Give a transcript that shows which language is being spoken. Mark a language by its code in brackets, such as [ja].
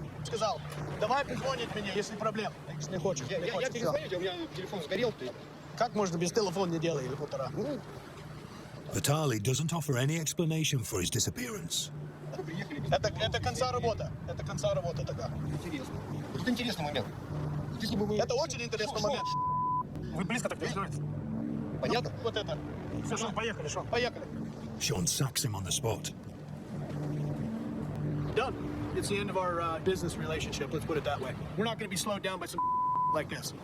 [ru] Сказал, давай позвонить мне, если проблем. Не хочешь. Я перезвонить, у меня телефон сгорел. Как можно без телефона неделю или полтора? [en] Vitaly doesn't offer any explanation for his disappearance. [ru] Это конца работа. Это конца работы тогда. Интересно. Вот интересный момент. Если бы мы... Это очень интересный момент. Вы близко так переговорите? Понятно? Вот это. Все, Шон, поехали, Шон. Поехали. [en] Sean sacks him on the spot. Done. It's the end of our business relationship, let's put it that way. We're not going to be slowed down by some like this.